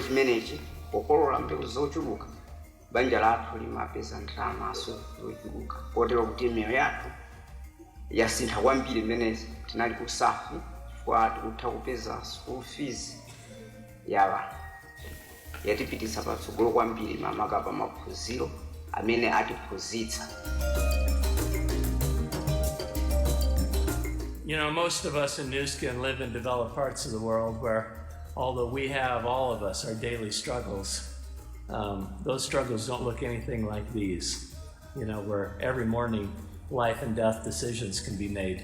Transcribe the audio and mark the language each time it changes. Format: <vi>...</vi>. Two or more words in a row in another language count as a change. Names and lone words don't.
<ny>chimenechi pokolola mbewu zochuluka banja lathu limapeza ndalamaso zochuluka kotero kuti miyo yathu yasintha kwambiri imenezi tinali ku Safi chifukwa tikutha kupeza</ny> <en>school fees</en> <ny>yawa yatipitisa patsogolo kwambiri mamaka pa maphunziro amene atiphunzitsa.</ny> <en>You know, most of us in Nu Skin live in developed parts of the world where although we have, all of us, our daily struggles, those struggles don't look anything like these, where every morning life and death decisions can be made.</en>